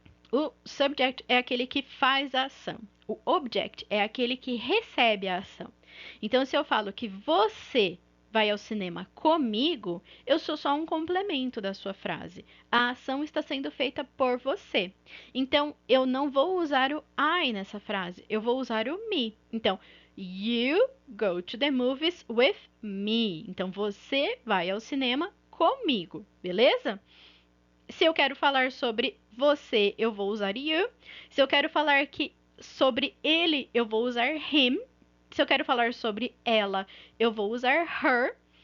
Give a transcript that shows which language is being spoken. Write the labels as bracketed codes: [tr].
[pt] O subject é aquele que faz a ação. O object é aquele que recebe a ação. Então, se eu falo que você vai ao cinema comigo, eu sou só um complemento da sua frase. A ação está sendo feita por você. Então, eu não vou usar o I nessa frase, eu vou usar o me. [en] Então, you go to the movies with me. [pt] Então, você vai ao cinema comigo, beleza? Se eu quero falar sobre você, eu vou usar you. Se eu quero falar sobre ele, eu vou usar him. Se eu quero falar sobre ela, eu vou usar her.